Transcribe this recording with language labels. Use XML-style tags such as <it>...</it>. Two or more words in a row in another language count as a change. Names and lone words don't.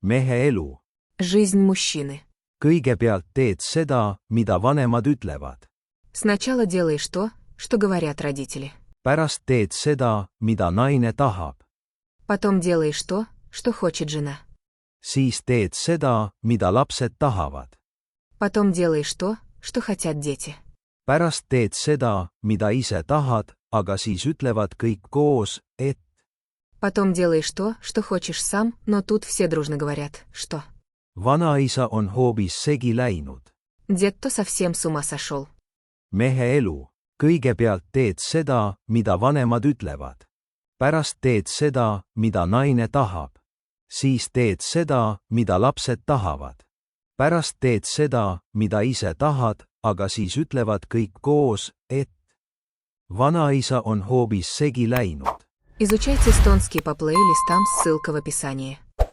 <et>Mehe elu.</et> <ru>Жизнь мужчины.</ru> <et>Kõigepealt teed seda, mida vanemad ütlevad.</et> <ru>Сначала делаешь то, что говорят родители.</ru> <et>Pärast teed seda, mida naine tahab.</et> <ru>Потом делаешь то, что хочет жена.</ru> <et>Siis teed seda, mida lapsed tahavad.</et> <ru>Потом делаешь то, что хотят дети.</ru> <et>Pärast teed seda, mida ise tahad, aga siis ütlevad kõik koos, et</et> <ru>Потом делаешь то, что хочешь сам, но тут все дружно говорят, что</ru> <et>vanaisa on hoopis segi läinud.</et> <ru>дед-то совсем с ума сошел.</ru> <et>Mehe elu. Kõigepealt teed seda, mida vanemad ütlevad. Pärast teed seda, mida naine tahab. Siis teed seda, mida lapsed tahavad. Pärast teed seda, mida ise tahad, aga siis ütlevad kõik koos, et vanaisa on hoopis segi läinud.</et> <ru>Изучайте эстонский по плейлистам, ссылка в описании.</ru>